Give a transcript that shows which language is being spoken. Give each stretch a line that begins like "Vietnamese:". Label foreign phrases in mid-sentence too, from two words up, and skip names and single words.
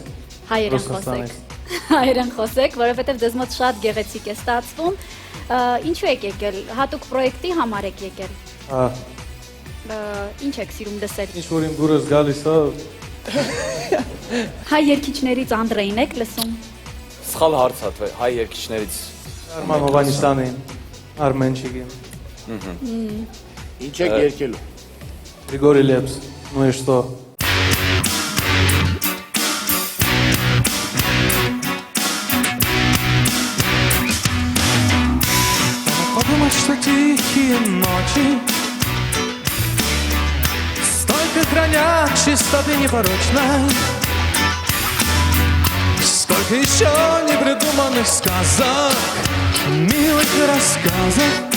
Armenian: Հայերեն խոսեք։ Հայերեն խոսեք, որովհետև դες մոտ շատ գեղեցիկ է ստացվում։ Ինչու եք եկել։ Հատուկ պրոյեկտի համար եք եկել։ Ինչ եք սիրում լսել։ Ինչ որ իմ դուրս գալիս է։ Հայ երգիչներից Անդրեին եք լսում։ Սխալ հարց է, հայ երգիչներից Արման Հովանիսյանին, Արմենչիկին։ Ինչ եք երգելու։
Russian: Григорий Лепс. Ну и что? Подумать, что тихие ночи столько хранят чистоты непорочной, сколько еще непридуманных сказок, милых рассказов.